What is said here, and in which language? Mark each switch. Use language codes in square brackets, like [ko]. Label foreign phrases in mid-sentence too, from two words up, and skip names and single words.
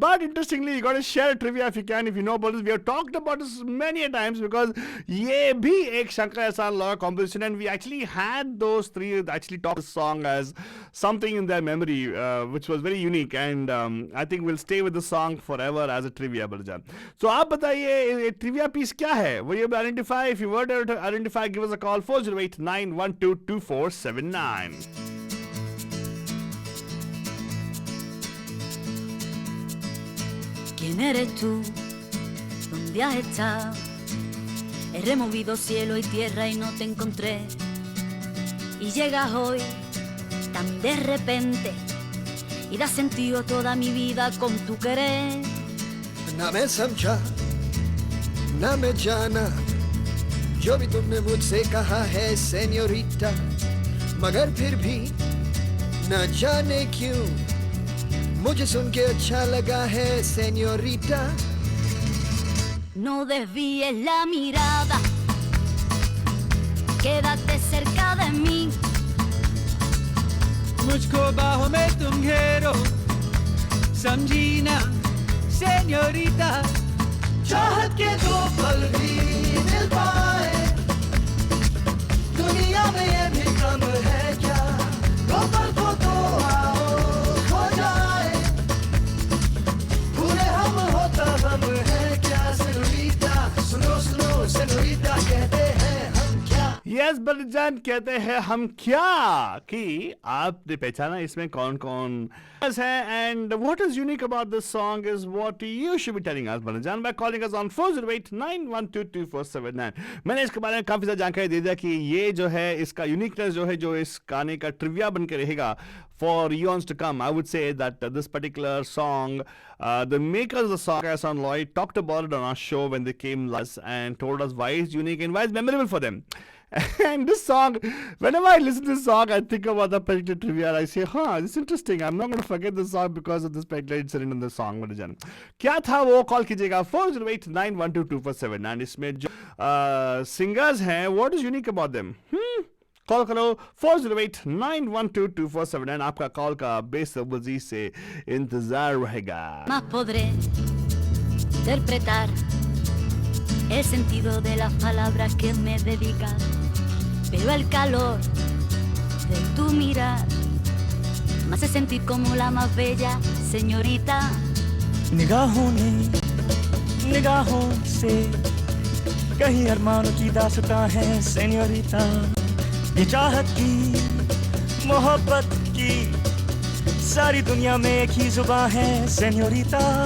[en] But interestingly, you got to share a trivia if you can, if you know about this. We have talked about this many a times, because [hi] ये भी एक [en] Shankar Ehsaan Lohar composition, and we actually had those 3 actually talk this song as something in their memory, which was very unique, and I think we'll stay with the song forever as a trivia, Baljan. [hi] So आप बताइए, [en] trivia piece [hi] क्या है? [en] Will you able to identify? If you were to identify, give us a call. 408-912-2479. [es] ¿Quién eres tú? ¿Dónde has estado? He removido cielo y tierra y no te encontré. Y llegas hoy tan de repente y das sentido a toda mi vida con tu querer. [hi] ना मैं समझा ना मैं जाना जो भी तुमने मुझसे कहा है सेन्योरिटा, मगर फिर भी ना जाने क्यों मुझे सुन के अच्छा लगा है सेन्योरिटा. [es] No desvíes la mirada, quédate cerca de mí. [hi] मुझको बाहों में तुम घेरो, समझी ना सेन्योरिटा. चाहत के दो पल भी मिल पाए दुनिया में ये भी कम है क्या, दो पल को तो आओ खो जाए पूरे हम होता हम है क्या सेन्योरिटा. सुनो सुनो सेन्योरिटा कहते हैं हम क्या. यस बलजान कहते हैं हम क्या कि आपने पहचाना इसमें कौन कौन है. [en] And what is unique about this song is what you should be telling us Baljan by calling us on 4089122479. [hi] मैंने इसके बारे में काफी ज्यादा जानकारी दे दिया कि ये जो है इसका यूनिकनेस जो है जो इस गाने का ट्रिविया बन के रहेगा [en] for eons to come. I would say that this particular song, the makers of the song, Hassan Lloyd, talked about it on our show when they came last and told us why it's unique and why it's memorable for them. And this song, whenever I listen to this song, I think about the particular trivia. I say, this is interesting. I'm not going to forget this song because of this particular incident in the song. [hi] क्या था वो कॉल कीजिएगा 4089122479. इसमें जो singers हैं, [en] what is unique about them? [hi] कॉल करो 4089122479. आपका कॉल का बेसब्री से इंतजार रहेगा. [es] Más podré interpretar el sentido de las palabras que me dedicas, pero el calor de tu mirar me hace sentir como la más bella señorita. [hi] निगाहों ने निगाहों से कहीं अरमानों की दास्तां है सेन्योरिटा. ये चाहत की मोहब्बत की सारी दुनिया में एक ही जुबान है सेन्योरिटा.